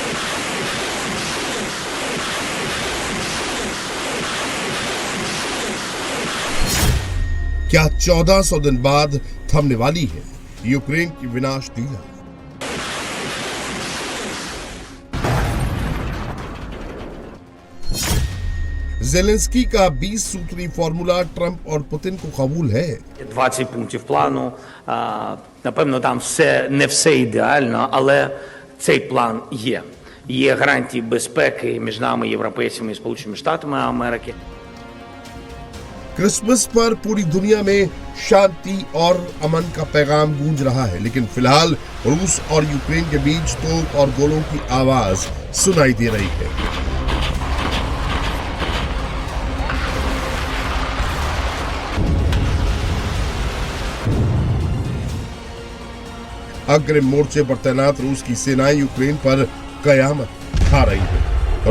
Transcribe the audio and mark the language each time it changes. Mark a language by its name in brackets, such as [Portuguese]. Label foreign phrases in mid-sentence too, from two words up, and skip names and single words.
[Hindi] क्या 1400 दिन बाद थमने वाली है यूक्रेन की विनाश लीला? ज़ेलेंस्की का 20 सूत्री फॉर्मूला ट्रंप और पुतिन को कबूल है। [Ukrainian] 20 пунктів плану. Напевно, там не все ідеально, але цей план є. Є гарантії безпеки між нами, європейцями і Сполученими Штатами Америки. [Hindi] क्रिसमस पर पूरी दुनिया में शांति और अमन का पैगाम गूंज रहा है, लेकिन फिलहाल रूस और यूक्रेन के बीच तोप और गोलों की आवाज सुनाई दे रही है। अग्रिम मोर्चे पर तैनात रूस की सेनाएं यूक्रेन पर कयामत ढा रही है।